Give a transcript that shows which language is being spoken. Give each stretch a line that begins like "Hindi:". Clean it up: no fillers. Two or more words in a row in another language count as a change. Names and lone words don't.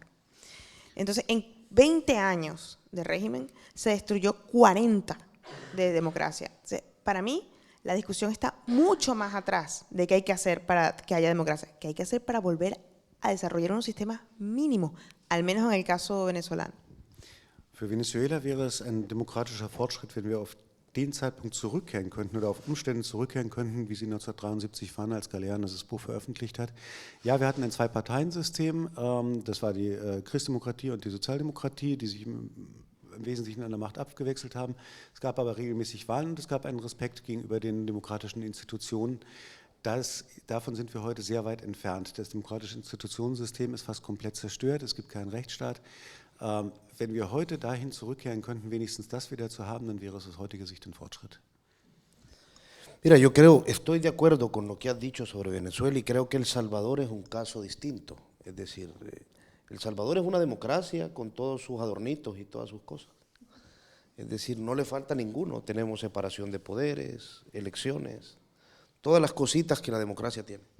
Spanish: Entonces, en 20 años de régimen se destruyó 40 de democracia. O sea, para mí, la discusión está mucho más atrás de qué hay que hacer para que haya democracia, qué hay que hacer para volver a desarrollar unos sistemas mínimos, al menos en el caso venezolano.
German: Für Venezuela wäre es ein demokratischer Fortschritt, wenn wir auf den Zeitpunkt zurückkehren könnten oder auf Umstände zurückkehren könnten, wie sie 1973 waren, als Galeano das Buch veröffentlicht hat. Ja, wir hatten ein Zwei-Parteien-System, das war die Christdemokratie und die Sozialdemokratie, die sich im Wesentlichen an der Macht abgewechselt haben. Es gab aber regelmäßig Wahlen und es gab einen Respekt gegenüber den demokratischen Institutionen. Davon sind wir heute sehr weit entfernt. Das demokratische Institutionensystem ist fast komplett zerstört, es gibt keinen Rechtsstaat. Wenn wir heute dahin zurückkehren könnten, wenigstens das wieder zu haben, dann wäre es aus heutiger Sicht ein Fortschritt.
Spanish: Mira, estoy de acuerdo con lo que has dicho sobre Venezuela y creo que El Salvador es un caso distinto. Es decir, El Salvador es una democracia con todos sus adornitos y todas sus cosas. Es decir, no le falta ninguno. Tenemos separación de poderes, elecciones, todas las cositas que la democracia tiene.